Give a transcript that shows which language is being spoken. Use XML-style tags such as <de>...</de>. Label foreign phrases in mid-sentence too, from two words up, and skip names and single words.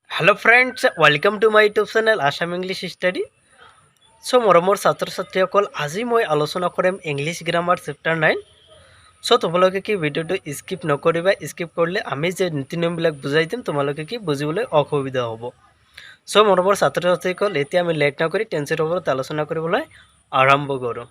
<en>Hello friends welcome to my YouTube channel Assam English Study.</en> <as>सो मरমৰ ছাত্ৰ ছাত্ৰীসকল আজি মই আলোচনা কৰিম</as> <en>English grammar chapter</en> <as>9। সো তোমালোকে কি ভিডিওটো স্কিপ নকৰিবা, স্কিপ কৰিলে আমি যে নীতি নিয়মবিলাক বুজাই দিম তোমালোকে কি বুজিবলৈ অসুবিধা হ'ব। সো মৰমৰ ছাত্ৰ ছাত্ৰীসকল এতিয়া আমি লেট নকৰি টেন্সৰ ওপৰত আলোচনা কৰিবলৈ আৰম্ভ কৰোঁ।</as>